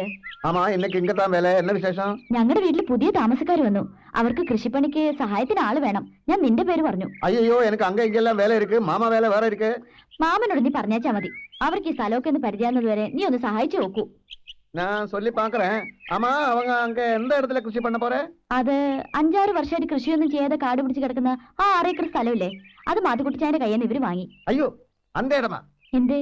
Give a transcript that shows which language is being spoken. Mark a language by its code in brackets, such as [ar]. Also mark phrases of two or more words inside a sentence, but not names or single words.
[ta] ஆமா, இன்னைக்கு இங்கதான் வேலை. என்ன விசேஷம்? [ml] ഞങ്ങളുടെ വീട്ടിൽ പുതിയ താമസക്കാർ വന്നു. അവർക്ക് കൃഷിപ്പണിക്ക് സഹായത്തിന് ആള് വേണം. ഞാൻ നിന്റെ പേര് പറഞ്ഞു. [ta] ஐயோ, எனக்கு அங்க இங்கெல்லாம் வேலை ഇருக்கு. மாமா வேலை வேற ഇருக்கு. [ml] മാമനോട് നീ പറഞ്ഞാച്ചാ മതി. അവർക്ക് ഈ സ്ഥലമൊക്കെ ഒന്ന് പരിചയാകുന്നത് വരെ നീ ഒന്ന് സഹായിച്ചു നോക്കൂ. [ta] ഞാൻ சொல்லி பாக்குறேன். ஆமா, அவங்க அங்க எந்த இடத்துல கிருஷி பண்ண போற? [ml] അത് 5-6 വർഷമായിട്ട് കൃഷിയൊന്നും ചെയ്യാതെ കാട് പിടിച്ച് കിടക്കുന്ന ആ 6 ഏക്കർ സ്ഥലമില്ലേ, അത് മാത്തുക്കുട്ടിച്ചാന്റെ കയ്യിൽ നിന്ന് ഇവര് വാങ്ങി. [ta] ஐயோ, அந்த இடமா? [ml] എന്തേ?